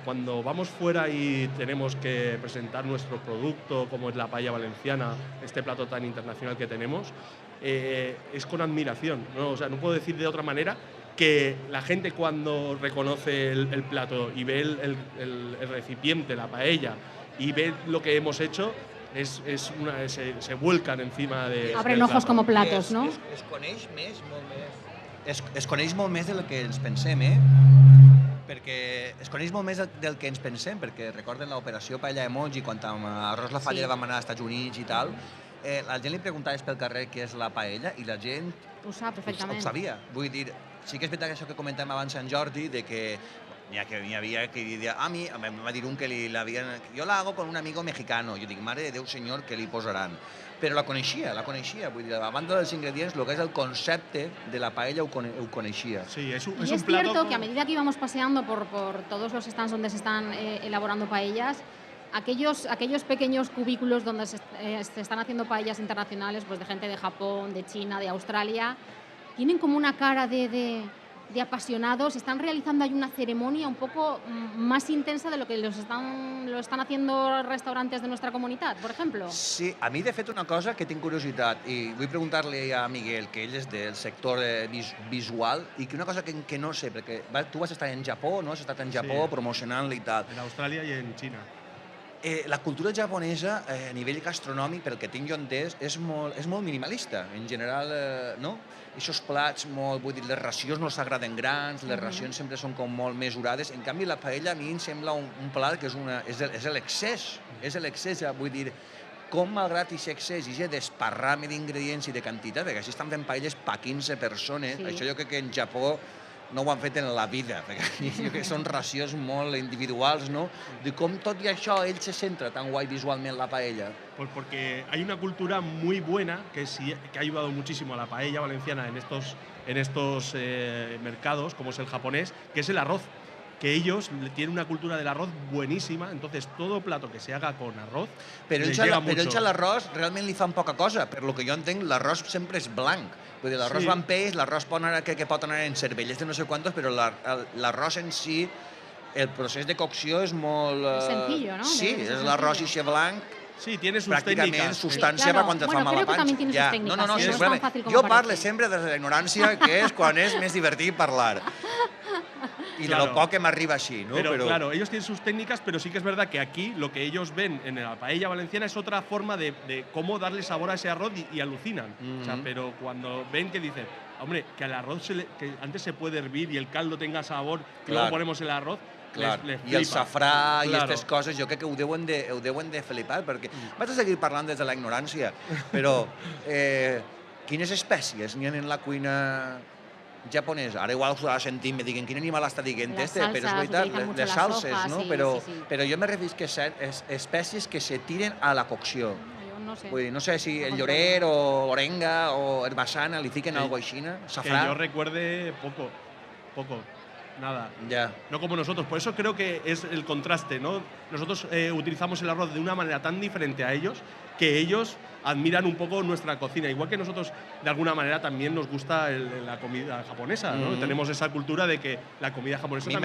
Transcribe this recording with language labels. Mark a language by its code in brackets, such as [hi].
[es] Cuando vamos fuera y tenemos que presentar nuestro producto, como es la paella valenciana, este plato tan internacional que tenemos, es con admiración, ¿no? O sea, no puedo decir de otra manera que la gente cuando reconoce el plato y ve el recipiente, la paella, y ve lo que hemos hecho, se vuelcan encima de... Abren ojos como platos, no? [ca] Es coneix més, molt més. Es coneix molt més del que ens pensem, perquè es coneix molt més del que ens pensem, perquè recorden l'operació Paella Emoji, quan amb Arròs La Fallera vam anar als Estats Units i tal, la gent li preguntaves pel carrer què és la paella i la gent ho sap perfectament. Ho sabia. Vull dir, sí que és veritat que això que comentàvem abans en Jordi, de que n'hi havia que deia, em va dir un que jo [es] la hago con un amigo mexicano. [ca] Jo dic, mare de Déu senyor, què li posaran? Però la coneixia. Vull dir, a banda dels ingredients, el que és el concepte de la paella ho coneixia. Sí, es [es] y es cierto que a medida que íbamos paseando por todos los stands donde se están elaborando paellas, aquellos pequeños cubículos donde se están haciendo paellas internacionales, pues de gente de Japón, de China, de Australia, tienen como una cara de apasionados, están realizando ahí una ceremonia un poco más intensa de lo que lo están haciendo restaurantes de nuestra comunidad, por ejemplo. [ca] Sí, a mi de fet una cosa que tinc curiositat i vull preguntar-li a Miguel, que ell és del sector visual, i que una cosa que no sé, perquè tu vas estar en Japó, no? Has estat en Japó sí, promocionant-li i tal. En Austràlia i en Xina. La cultura japonesa, a nivell gastronòmic, pel que tinc jo entès, és molt minimalista. En general, no? Aquests plats, vull dir, les racions no s'agraden grans, les racions sempre són com molt mesurades. En canvi, la paella a mi em sembla un plat que és l'excés. És l'excés, vull dir, com malgrat aquest excés, aquest desparrame d'ingredients i de quantitat, perquè així estan fent paelles per 15 persones, això jo crec que en Japó no ho han fet en la vida, perquè són racions molt individuals, ¿no? De com tot i això ell se centra tan guai visualment la paella. [es] Pues porque hay una cultura muy buena que ha ayudado muchísimo a la paella valenciana en estos mercados, como es el japonés, que es el arroz. Que ellos tienen una cultura del arroz buenísima, entonces todo plato que se haga con arroz les llega mucho. [ca] Però ells a l'arròs realment li fan poca cosa, per lo que jo entenc l'arròs sempre és blanc. Vull dir, l'arròs va amb peix, l'arròs que pot anar en cervellers de no sé quantos, però l'arròs en si, el procés de cocció és molt... [es] Sencillo, ¿no? [ca] Sí, és l'arròs ixe blanc. [es] Sí, tiene sus [ca] pràcticament [es] técnicas. [ca] substància per quan et fa mala panxa. No, jo parlo sempre de la ignorància, que és quan és més divertit parlar. [es] Y claro, de lo poco que me arriba así, ¿no? Pero claro, ellos tienen sus técnicas, pero sí que es verdad que aquí lo que ellos ven en la paella valenciana es otra forma de cómo darle sabor a ese arroz y alucinan. O sea, pero cuando ven que dicen, hombre, que al arroz que antes se puede hervir y el caldo tenga sabor, que luego ponemos el arroz, les flipa. [ca] I el safrà i aquestes coses, jo crec que ho deuen de flipar, perquè vaig a seguir parlant des de la ignorància, però quines espècies n'hi ha en la cuina japonesa? Ara igual s'ho ha sentit, me diguen quin animal està dient però és veritat, les salses, no? Però jo me referís que són espècies que se tiren a la cocció. Vull dir, no sé si el llorer o orenga o herbassana li fiquen algo així, safrà. [es] Que yo recuerde poco. Nada. Ya. No como nosotros. Por eso creo que es el contraste, ¿no? Nosotros utilizamos el arroz de una manera tan diferente a ellos que ellos admiran un poco nuestra cocina. Igual que nosotros, de alguna manera, también nos gusta la comida japonesa, ¿no? Tenemos esa cultura de que la comida japonesa también...